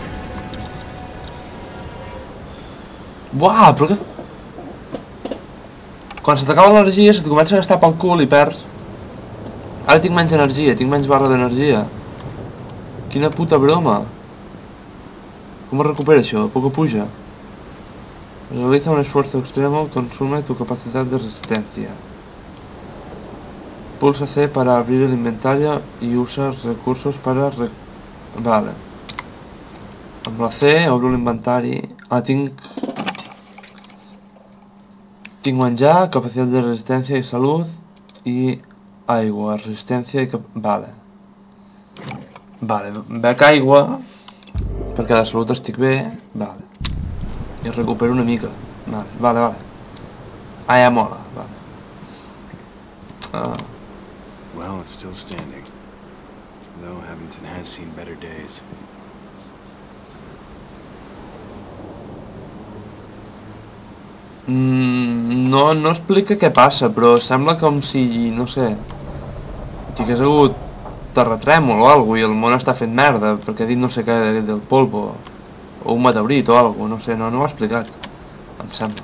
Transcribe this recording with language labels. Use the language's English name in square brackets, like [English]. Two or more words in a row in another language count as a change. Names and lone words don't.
[Catalan] Buah, però què... Quan se t'acaba l'energia, se t'hi comença a gastar pel cul i perds. Ara tinc menys energia, tinc menys barra d'energia. Quina puta broma. Com es recupera això? Poco puja. [Spanish] Realiza un esfuerzo extremo, consume tu capacidad de resistencia. Pulsa C para abrir el inventario y usa recursos para... [Catalan] Vale. Amb la C obro l'inventari. Ah, tinc menjar, capacitat de resistència i salut i aigua, resistència i Vale. Vale, bec aigua perquè de salut estic bé. Vale. I recupero una mica. Vale. Ah, ja mola. Vale. [English] Well, it's still standing. Though Abington has seen better days. [Catalan] No explica què passa, però sembla com si, no sé, si hagués hagut terratrèmol o alguna i el món està fent merda, perquè ha dit no sé què del polvo, o un meteorit o alguna, no sé, no ho ha explicat, em sembla.